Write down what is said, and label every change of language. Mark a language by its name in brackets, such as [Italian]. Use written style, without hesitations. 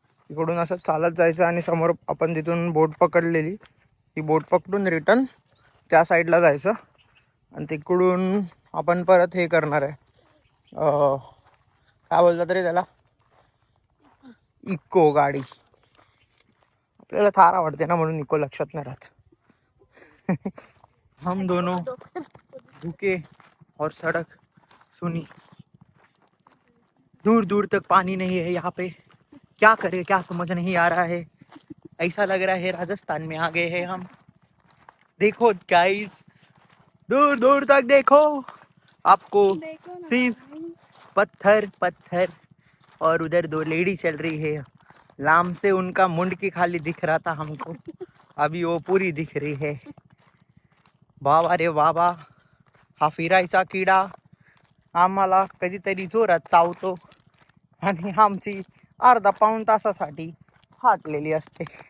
[Marathi] इकडून असं चालत जायचं आणि समोर आपण तिथून बोट पकडलेली ती बोट पकडून रिटर्न त्या साईडला जायचं आणि तिकडून आपण परत हे करणार आहे काय बोलतात तरी त्याला इको गाडी. आपल्याला थार आवडते ना म्हणून इको लक्षात नाही राहत. [Hindi] हम दोनों भूखे और सड़क सुनी, दूर दूर तक पानी नहीं है यहाँ पे, क्या करे क्या समझ नहीं आ रहा है. ऐसा लग रहा है राजस्थान में आ गए हैं हम. देखो गाइस दूर दूर तक देखो आपको सिर्फ पत्थर पत्थर और उधर 2 लेडी चल रही है. लाम से उनका मुंड की खाली दिख रहा था हमको, अभी वो पूरी दिख रही है. [Marathi] बाबा रे बाबा, हा फिरायचा किडा आम्हाला कधीतरी जोरात चावतो आणि आमची अर्धा पाऊण तासासाठी फाटलेली असते.